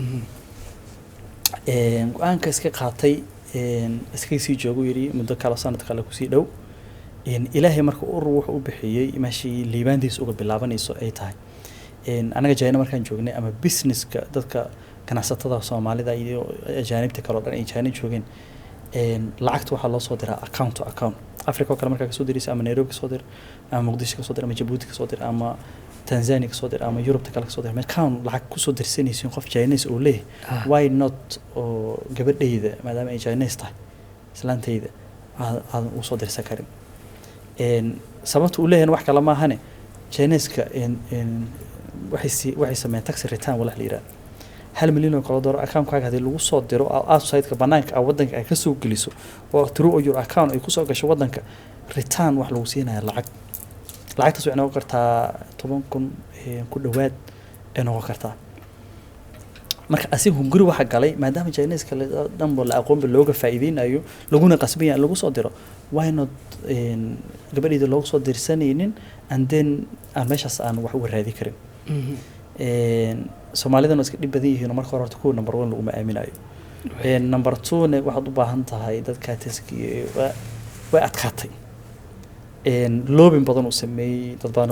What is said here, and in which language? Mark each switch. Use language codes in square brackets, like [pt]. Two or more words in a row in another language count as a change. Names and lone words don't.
[so] go'aanka iska qaatay iska sii joogo yiri muddo kala sanad kale ku sii dhow ilaahay marka uu ruux u bixiyay maashi liibaandiis uga bilaabanayso ay tahay anaga jayna markaan joognay ama businesska dadka ganacsatada Soomaalida iyo ajaanibta kale oo dhan ay jayna joogeen lacagta waxa loo soo diraa [en] account to account [so] Africa kale markaa ka soo diraysa ama Nairobi ka soo dir ama Muqdisho ka soo dir ama Djibouti ka soo dir ama Tanzania ka soo dir ama Europe kale ka soo dir account lacag ku soo dirsanaysiin qof Chinese oo leh [en] why not [so] oo gabadhayda maadaama ay Chinese tahay islaantayda aan u soo dirsan karin sababta uu leeyahay wax kale ma ahane Chinese-ka waxay sameeyaan [en] tax return [so] wala la yiraahdo $1 milyan oo dollar account-kaaga hadii lagu soo diro outside-ka banaanka wadanka ay ka soo geliso oo [en] through your account [so] ay ku soo gasho wadanka return wax lagu siinayo lacagtaas waxay noqon kartaa 10,000 ku dhawaad ay noqon kartaa marka asigu guri waxa galay maadaama Chinese kale dhanbo la aqoon looga faa'iideynayo laguna qasbiyaan lagu soo diro [en] why not [so] gabadhida loogu soo dirsanaynin [en] and then [so] meeshaas aan wax u raadi karin Soomaalida iska dhib badan yihiin marka hore ku number 1 lagu aaminayo number 2 ne waxaad u baahan tahay dadka taskiye way adkaatay loobin badan u sameeyay dad badan